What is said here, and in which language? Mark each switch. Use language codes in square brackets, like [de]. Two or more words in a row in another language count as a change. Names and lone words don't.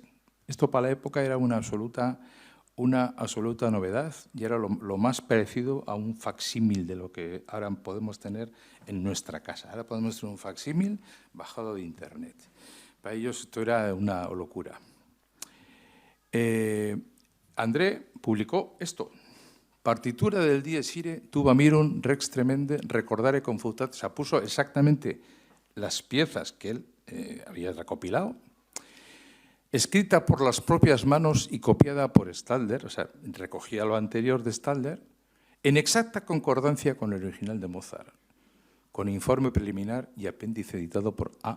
[es] Esto para la época era una absoluta novedad y era lo más parecido a un facsímil de lo que ahora podemos tener en nuestra casa. Ahora podemos tener un facsímil bajado de Internet. Para ellos esto era una locura. André publicó esto. Partitura del Dies Irae, tuba mirum, rex tremende, recordare confutat. Se puso exactamente las piezas que él había recopilado, escrita por las propias manos y copiada por Stalder, o sea, recogía lo anterior de Stalder, en exacta concordancia con el original de Mozart, con informe preliminar y apéndice editado por A.